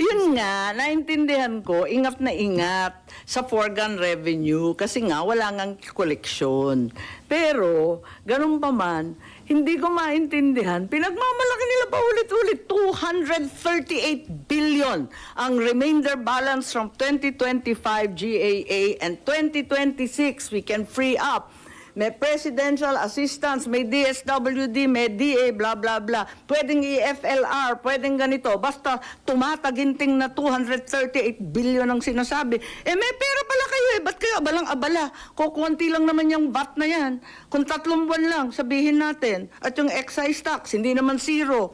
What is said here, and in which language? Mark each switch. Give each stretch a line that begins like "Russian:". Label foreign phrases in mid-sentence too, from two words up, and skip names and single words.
Filipino: Yun nga, naintindihan ko, ingat na ingat sa
English: foregone revenue
Filipino: kasi nga wala ngang koleksyon. Pero, ganun pa man, hindi ko maintindihan, pinagmamalaki nila pa ulit-ulit, 238 billion ang
English: remainder balance from 2025 GAA and 2026 we can free up.
Filipino: May presidential assistance, may DSWD, may DA,
English: blah, blah, blah.
Filipino: Pwedeng EFLR, pwedeng ganito. Basta tumataginting na 238 billion ang sinasabi. May pera pala kayo Ba't kayo abalang-abala? Kukunti lang naman yung VAT na yan. Kung 3 buwan lang, sabihin natin. At yung
English: excise tax,
Filipino: hindi naman zero.